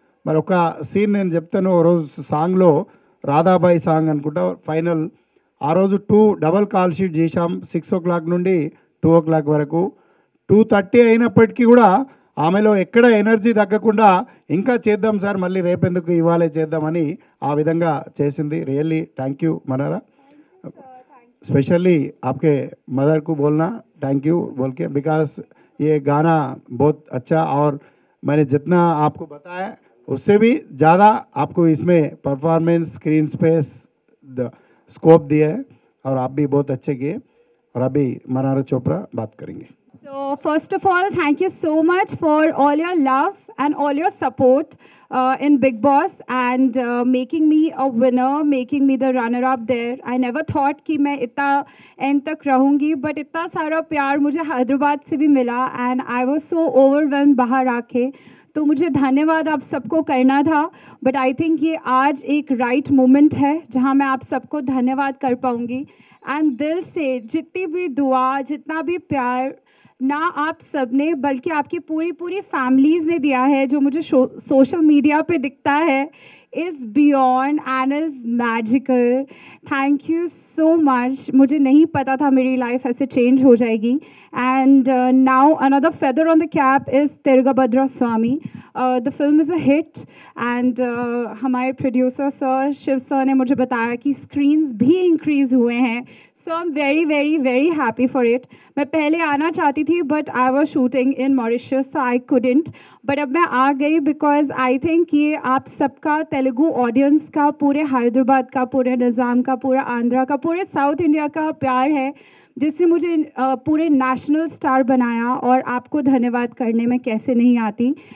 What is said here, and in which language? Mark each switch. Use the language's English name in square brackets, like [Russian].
[Telugu] మరి ఒక సీన్ నేను చెప్తాను. ఓ రోజు సాంగ్లో రాధాబాయి సాంగ్ అనుకుంటా ఫైనల్, ఆ రోజు 2 డబల్ కాల్ షీట్ చేశాం. 6 o'clock నుండి 2 o'clock వరకు. 2:30 అయినప్పటికీ కూడా ఆమెలో ఎక్కడ ఎనర్జీ తగ్గకుండా ఇంకా చేద్దాం సార్, మళ్ళీ రేపెందుకు ఇవాళే చేద్దామని ఆ విధంగా చేసింది. [English] really thank you [Telugu] Manara. [Hindi] Specially आपके मदर को बोलना थैंक यू बोल के, बिकॉज ये गाना बहुत अच्छा, और मैंने जितना आपको बताया उससे भी ज़्यादा आपको इसमें परफॉर्मेंस स्क्रीन स्पेस स्कोप दिया है, और आप भी बहुत अच्छे किए. और अभी मनारा चोपड़ा बात करेंगे. [English] So first of all, thank you so much for all your love and all your support in Bigg Boss, and making me a winner, making me the runner-up there. I never thought [Hindi] कि मैं इतना end तक रहूँगी, [English] but [Hindi] इतना सारा प्यार मुझे हैदराबाद से भी मिला, [English] and I was so overwhelmed [Hindi] बाहर आके. तो मुझे धन्यवाद आप सबको करना था, [English] but I think [Hindi] ये आज एक राइट मोमेंट है जहाँ मैं आप सबको धन्यवाद कर पाऊँगी। एंड दिल से जितनी भी दुआ, जितना भी प्यार ना आप सब ने बल्कि आपकी पूरी पूरी फैमिलीज़ ने दिया है, जो मुझे सोशल मीडिया पे दिखता है, [English] Is beyond and is magical. Thank you so much. [Hindi] मुझे नहीं पता था मेरी लाइफ ऐसे चेंज हो जाएगी। [English] And now another feather on the cap is Tirugabhadra Swami. The film is a hit and [Hindi] हमारे प्रोड्यूसर सर शिव सर ने मुझे बताया कि स्क्रीन्स भी इंक्रीज़ हुए हैं, [English] So I am very very very happy for it. [Hindi] मैं पहले आना चाहती थी [English] but I was shooting in Mauritius so I couldn't, [Hindi] but अब मैं आ गई [English] because I think [Hindi] ये आप सबका, तेलुगु ऑडियंस का, पूरे हैदराबाद का, पूरे निज़ाम का, पूरा आंध्रा का, पूरे साउथ इंडिया का प्यार है जिससे मुझे पूरे नेशनल स्टार बनाया, और आपको धन्यवाद करने में कैसे नहीं आती।